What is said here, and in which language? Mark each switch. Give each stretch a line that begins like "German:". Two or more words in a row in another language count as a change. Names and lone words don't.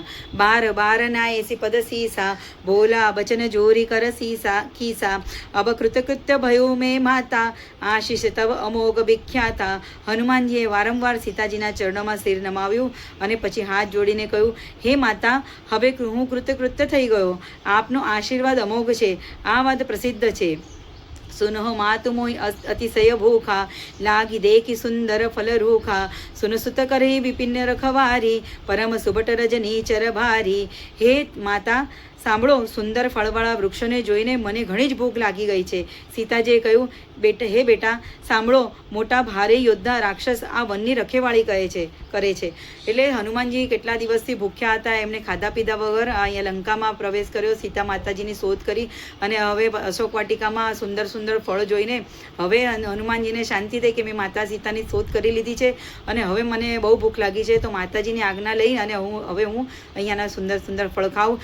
Awadhi: बार बार ना एसी पद सीसा बोला बचन जोरी कर खीसा अब कृतकृत्य भयो में माता आशीष तव अमोघ विख्याता.
Gujarati: હનુમાનજીએ વારંવાર સીતાજીના ચરણોમાં શિર નમાવ્યું અને પછી હાથ જોડીને કહ્યું, હે માતા, હવે હું કૃતકૃત્ય થઈ ગયો. આપનો આશીર્વાદ અમોઘ છે, આ વાત પ્રસિદ્ધ છે.
Awadhi: सुनो मातु मोहि अतिशय भूखा लागी देखी सुंदर फल रूखा सुन सुत करे विपिन रखवारी परम सुबट रजनी चर भारी.
Gujarati: હે માતા સાંભળો, સુંદર ફળવાળા વૃક્ષોને જોઈને મને ઘણી જ ભૂખ લાગી ગઈ છે. સીતાજીએ કહ્યું, હે બેટા સાંભળો, મોટા ભારે યોદ્ધા રાક્ષસ આ વનની રખેવાળી કરે છે. એટલે હનુમાનજી કેટલા દિવસથી ભૂખ્યા હતા, એમને ખાધા પીધા વગર અહીંયા લંકામાં પ્રવેશ કર્યો, સીતા માતાજીની શોધ કરી, અને હવે અશોક વાટિકામાં સુંદર સુંદર ફળ જોઈને હવે હનુમાનજીને શાંતિ થઈ કે મેં માતા સીતાની શોધ કરી લીધી છે અને હવે મને બહુ ભૂખ લાગી છે, તો માતાજીની આજ્ઞા લઈ અને હવે હું અહીંયાના સુંદર સુંદર ફળ ખાઉં.